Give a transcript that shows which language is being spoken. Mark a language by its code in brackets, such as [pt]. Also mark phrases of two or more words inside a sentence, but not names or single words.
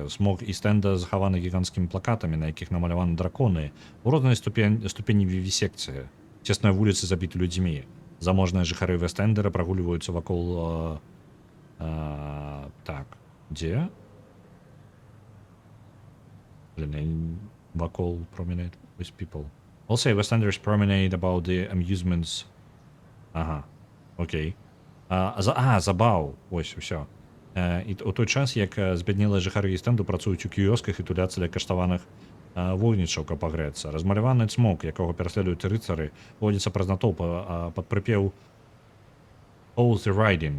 [be] Смог і стэнда захаваны гіганцкімі плакатамі, на якіх намаляваны драконы у рознай ступені вівісекцыі. Цесныя вуліцы забіты людзьмі. Заможныя жыхары Вест-Эндера прагульваюцца вакол... так, дзе? Вакол [en] promenade with people. Also, West-Enders promenade about the amusements. [be] Ага, окей. Забаў. Ось, усё. І у той час, як збяднелыя жыхары Іст-Энду працуюць у кіёсках і туляцца ля каштаваных вогнічаў, каб пагрэцца. Размаляваны цмок, якога пераследуюць рыцары, водзіцца праз натоўп пад прыпеў All the Riding.